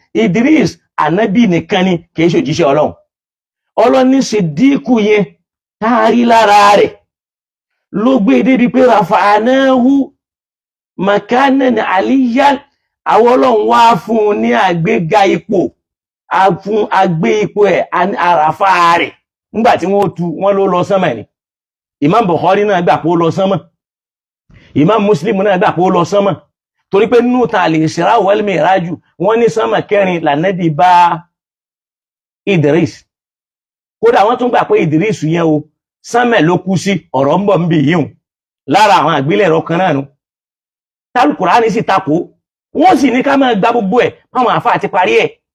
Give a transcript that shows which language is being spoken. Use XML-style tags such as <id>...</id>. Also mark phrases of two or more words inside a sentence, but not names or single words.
<yo>Idris ànábì nìkan ni kìí ṣe òjíṣẹ́ Ọlọ́run. Ọlọ́run ní siddiqu yẹn táàrí lára rẹ̀ ló gbé débi pé</yo> <ar>رفعناه مكانا عليا</ar> <yo>àwọn Ọlọ́run wá fún ní àgbéga ipò fún àgbé ipò ẹ̀ àràfà rẹ̀ nígbà tí wọ́n ló lọ sánmà ni. Imam Bukhari náà gbà pé ó lọ sánmà. Imam Muslim náà gbà pé ó lọ sánmà. Torí pé nínú ta al-Isra wal Mi'raj wọ́n ní sánmà kẹrin lànàbí bá Idris. Kódà wọ́n tún gbà pé Idris yẹn o sánmà ló kú sí ọ̀rọ̀ ń bọ̀ ń bì yíhun lára àwọn àgbélẹ̀rọ kan náà nù. Al-Qur'ani sì takò wọ́n sì ní ká máa gba gbogbo ẹ̀ páwọn àfáà àti parí ẹ̀.</yo>